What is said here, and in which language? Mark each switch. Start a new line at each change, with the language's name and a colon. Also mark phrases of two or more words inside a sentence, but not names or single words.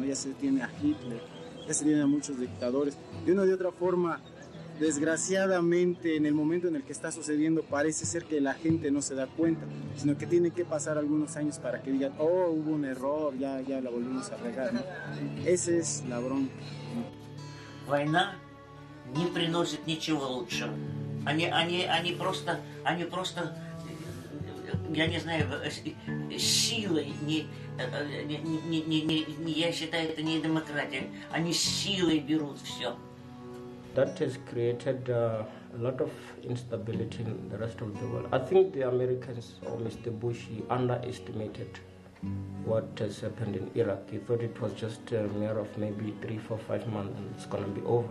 Spanish: Ya se tiene a Hitler, ya se tiene a muchos dictadores. De una u otra forma, desgraciadamente, en el momento en el que está sucediendo, parece ser que la gente no se da cuenta, sino que tiene que pasar algunos años para que digan, oh, hubo un error, ya la volvimos a regar, ¿no? Esa es la bronca, ¿no?
Russian: Война не приносит ничего лучшего. Они просто, я не знаю, силой, я считаю, это не демократия, они силой берут все.
English: That has created a lot of instability in the rest of the world. I think the Americans or Mr. Bush underestimated what has happened in Iraq. He thought it was just a matter of maybe 3, 4, 5 months and it's going to be over.